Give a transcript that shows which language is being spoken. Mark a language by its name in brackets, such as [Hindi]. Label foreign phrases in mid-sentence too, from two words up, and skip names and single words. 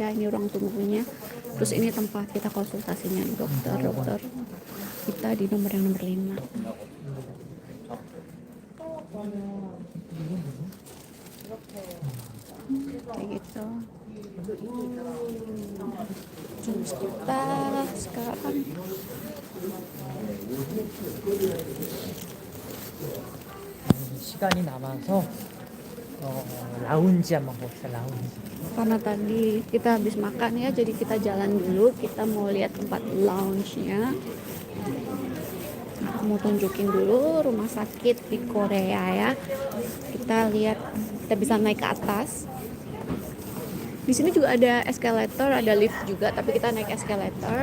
[Indonesian] Ini ruang tunggunya, terus ini tempat kita konsultasinya di dokter kita di nomor yang nomor 5. Kayak gitu. Terus kita sekarang [Korean] 시간이 남아서 라운지 한번 봅시다. 라운지. [Indonesian] karena tadi kita habis makan ya, jadi kita jalan dulu, kita mau lihat tempat lounge-nya. Aku mau tunjukin dulu rumah sakit di Korea ya. Kita lihat, kita bisa naik ke atas. Di sini juga ada escalator, ada lift juga, tapi kita naik escalator.